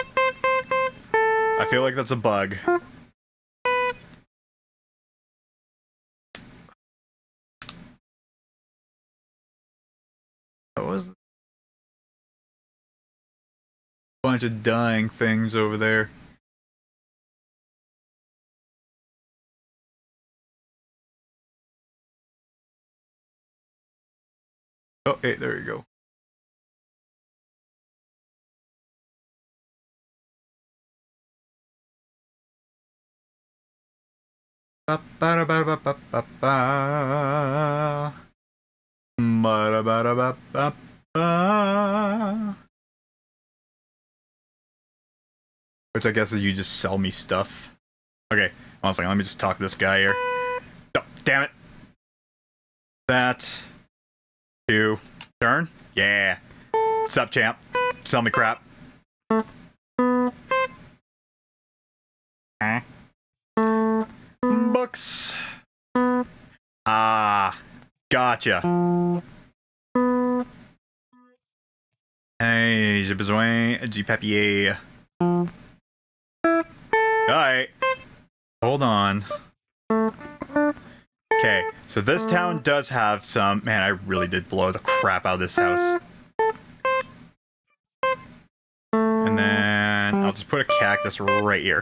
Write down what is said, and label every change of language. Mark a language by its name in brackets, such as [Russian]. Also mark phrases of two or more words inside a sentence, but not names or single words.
[English] I feel like that's a bug. What was it? Bunch of dying things over there. Oh, hey, there you go. Ba ba ba ba ba ba ba ba ba ba ba ba. Which I guess is you just sell me stuff. Okay, hold on a second. Let me just talk to this guy here. Oh, damn it. That. 2. Turn? Yeah. What's up, champ? Sell me crap. Books. Ah. Gotcha. [French] Hey, j'ai besoin du papier. [English] Alright. Hold on. Okay, so this town does have some... Man, I really did blow the crap out of this house. And then I'll just put a cactus right here.